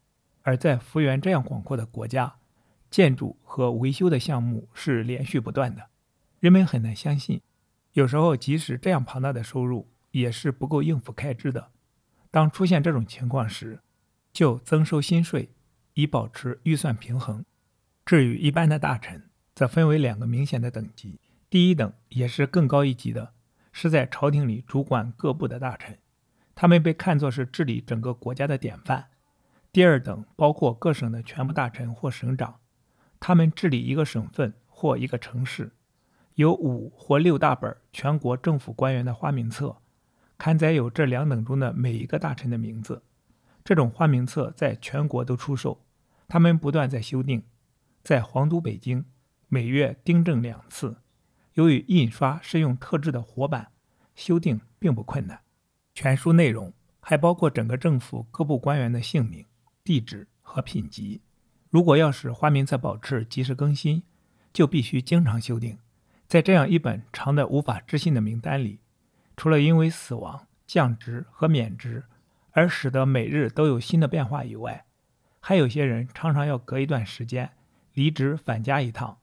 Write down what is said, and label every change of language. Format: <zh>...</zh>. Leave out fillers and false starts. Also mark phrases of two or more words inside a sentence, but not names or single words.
<zh>而在幅員這樣廣闊的國家，建築和維修的項目是連續不斷的。人們很難相信，有時候即使這樣龐大的收入，也是不夠應付開支的。當出現這種情況時，就增收新稅，以保持預算平衡。至於一般的大臣，則分為2個明顯的等級。第一等也是更高一級的，是在朝廷裡主管各部的大臣，他們被看作是治理整個國家的典範。第二等包括各省的全部大臣或省长，他們治理一個省份或一個城市，有5或6大本全國政府官員的花名冊，刊載有這2等中的每一个大臣的名字。這種花名冊在全國都出售，他們不斷在修訂，在皇都北京每月訂正2次。由於印刷是用特制的活版，修訂並不困難。全書內容還包括整個政府各部官員的姓名、地址和品級。如果要使花名冊保持及時更新，就必須經常修訂。在這樣一本長得無法置信的名單裡，除了因為死亡、降職和免職而使得每日都有新的變化以外，還有些人常常要隔一段時間離職返家一趟。</zh>